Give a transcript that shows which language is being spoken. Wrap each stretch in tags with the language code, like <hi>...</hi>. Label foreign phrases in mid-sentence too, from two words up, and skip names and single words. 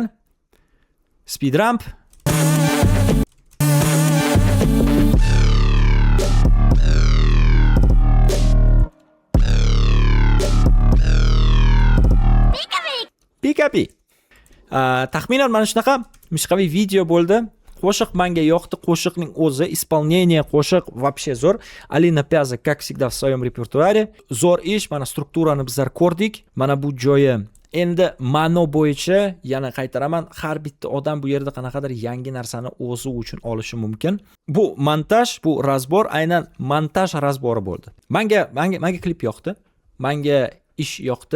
<en>Speed ramp.</en> <uz>Pikapi. Taxminan mana shunaqa mishqaviy video bo'ldi. Qo'shiq menga yoqdi. Qo'shiqning o'zi, исполнение qo'shiq вообще zo'r. Alina Pyaza,</uz> <ru>как всегда, в своем репертуаре.</ru> <uz>Zo'r ish. Mana strukturani bizlar ko'rdik. Mana bu joyi. Endi ma'no bo'yicha yana qaytaraman, har bitta odam bu yerda qanaqadir yangi narsani o'zi uchun olishi mumkin. Bu montaj, bu razbor aynan montaj razbori bo'ldi. Menga klip yoqdi. Menga ish yoqdi.</uz>